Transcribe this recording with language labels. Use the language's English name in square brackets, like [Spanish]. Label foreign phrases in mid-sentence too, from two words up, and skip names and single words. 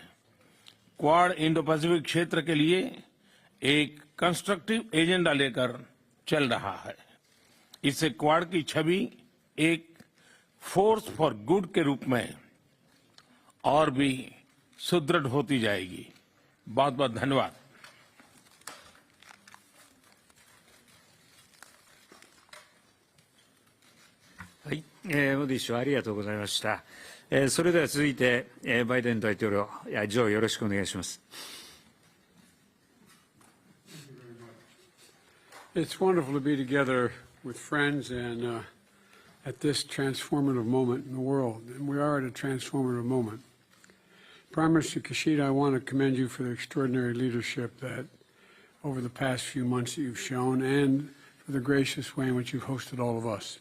[Hindi] क्वाड इंडो पैसिफिक क्षेत्र के लिए एक [English] constructive agenda [Hindi] लेकर चल रहा है। इससे क्वाड की छवि एक [English] force for good [Hindi] के रूप में और भी सुदृढ़ होती जाएगी। बहुत बहुत धन्यवाद। [Japanese] はい、モディ氏はありがとうございました。それでは続いて、バイデン大統領、ジョーよろしくお願いします。 [English] It's wonderful to be together with friends and at this transformative moment in the world, and we are at a transformative moment. Prime Minister Kishida, I want to commend you for the extraordinary leadership that over the past few months that you've shown and for the gracious way in which you've hosted all of us.